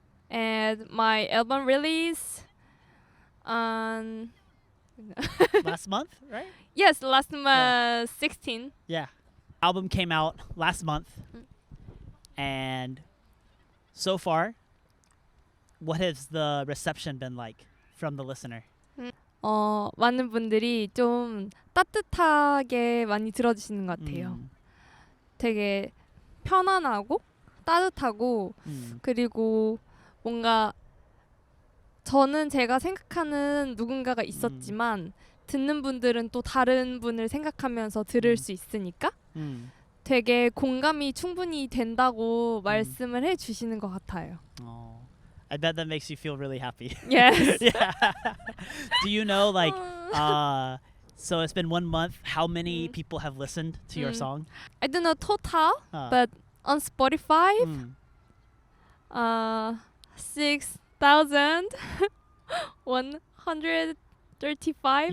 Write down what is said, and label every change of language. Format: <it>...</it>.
<en>And my album release on Last month, right? yes, last month 16. Yeah. Album came out last month. And so far, what has the reception been like from the listener?</en> <ko>많은 분들이 좀 따뜻하게 많이 들어주시는 것 같아요. 되게 편안하고 따뜻하고 그리고 뭔가 저는 제가 생각하는 누군가가 있었지만 듣는 분들은 또 다른 분을 생각하면서 들을 수 있으니까 되게 공감이 충분히 된다고 말씀을 해주시는 것 같아요.</ko> <en>I bet that makes you feel really happy. Yes. Yeah. Do you know, like, so it's been 1 month, how many people have listened to your song? I don't know total, but on Spotify, 6,135.</en>